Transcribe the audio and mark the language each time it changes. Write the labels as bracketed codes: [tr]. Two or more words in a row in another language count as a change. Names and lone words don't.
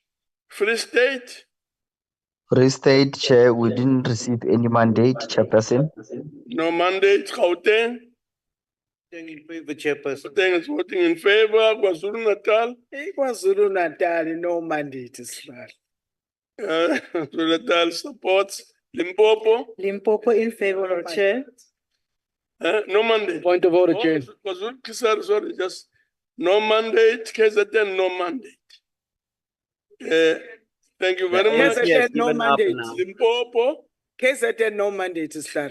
[en] Free State. Free State, Chair, we didn't receive any mandate, Chairperson. No mandate. Gauteng. In favor, Chairperson. Gauteng is voting in favor. KwaZulu Natal. KwaZulu Natal, no mandate is right. KwaZulu Natal supports. Limpopo. Limpopo in favor, Chair. No mandate. Point of order, Chair. Sorry, just no mandate. KZN, no mandate. Thank you very much. KZN, no mandate. Limpopo. KZN, no mandate is clear.